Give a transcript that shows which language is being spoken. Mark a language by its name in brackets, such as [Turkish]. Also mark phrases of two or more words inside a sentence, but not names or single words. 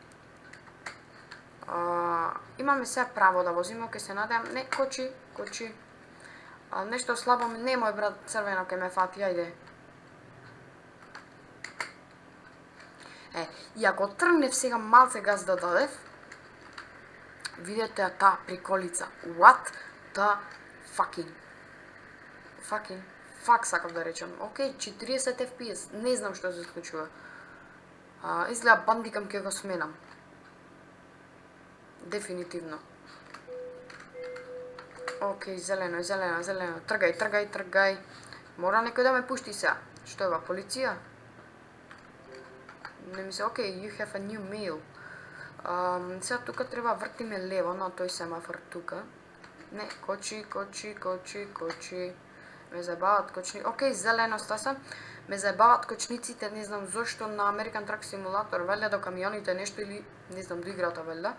[Macedonian] Имаме сега право да возиме, ке се надеам. Не, кочи. Нешто слабо, немој брат, црвено ке ме фати, ајде. И ако тргнев сега малце газ да дадев, видете таа приколица. [English] What the fuck [Macedonian] сакав да речам. 40 FPS, не знам што се случува. Изгледа Bandicam ке го сменам. Дефинитивно. Зелено. Тргај. Мора некој да ме пушти сега. Што е ова, полиција? Не ми се, окей, [English] you have a new mail. [Macedonian] Сега тука треба вртиме лево на тој семафор тука. Не, кочи. Ме заебават кочни. Окей, зелено стаса. Ме заебават кочниците, не знам зошто на American Truck Simulator велја до камионите нешто или не знам до играта велја.